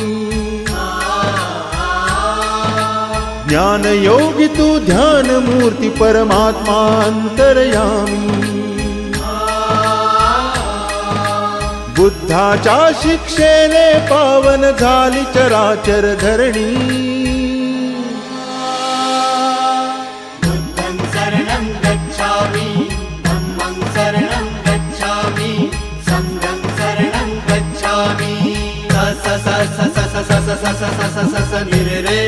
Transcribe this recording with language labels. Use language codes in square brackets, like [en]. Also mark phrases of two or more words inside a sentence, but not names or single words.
[mr] ज्ञान योगी तू ध्यान मूर्ती परमात्मा अंतर्यामी। बुद्धाच्या शिक्षेने पावन झाली चराचर धरणी। [pi] बुद्धं शरणं गच्छामि, धम्मं शरणं गच्छामि, संघं शरणं गच्छामि। स स स स स स स स स स स स स